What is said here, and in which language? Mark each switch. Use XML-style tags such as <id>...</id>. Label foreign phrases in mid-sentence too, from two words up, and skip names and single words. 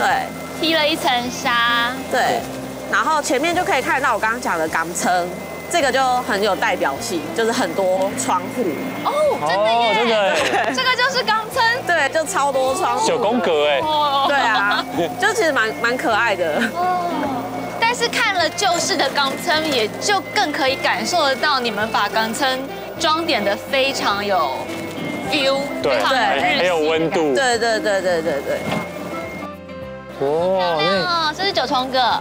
<zh>披了一層紗，對。然後前面就可以看到我剛剛講的港城，這個就很有代表性，就是很多窗戶。哦，真的耶，真的，這個就是港城，對，就超多窗戶。 9宮格哎，對啊，就其實蠻可愛的。但是看了舊式的港城，也就更可以感受得到你們把港城裝點得非常有 feel，對，很有溫度。對。哇，這是9重葛，</zh>